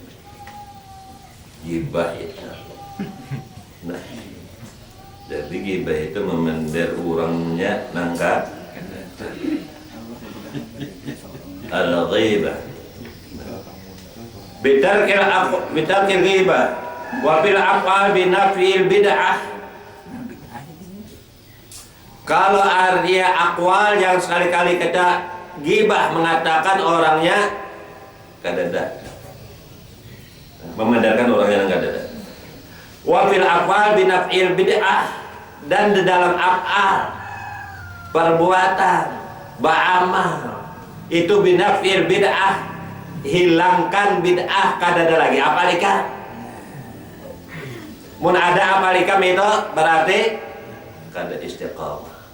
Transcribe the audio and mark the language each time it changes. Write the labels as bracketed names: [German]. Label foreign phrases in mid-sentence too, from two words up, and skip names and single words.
[Banjar] Gibah itu. Nah, jadi gibah itu memender orangnya nangka al-ghibah. [Arabic] بترك الغيبة وبالأفعال بنفي البدعة. [Banjar] Kalau artinya akwal yang sekali-kali kita gibah mengatakan orangnya kadada, memandangkan orangnya kadada. [Arabic] وفي الأفعال بنفي البدعة, [Banjar] dan di dalam af'al perbuatan ba'amal itu [Arabic] بنفي البدعة, [Banjar] hilangkan bid'ah kadada lagi. Apalika mun ada apalika itu berarti kada istiqamah.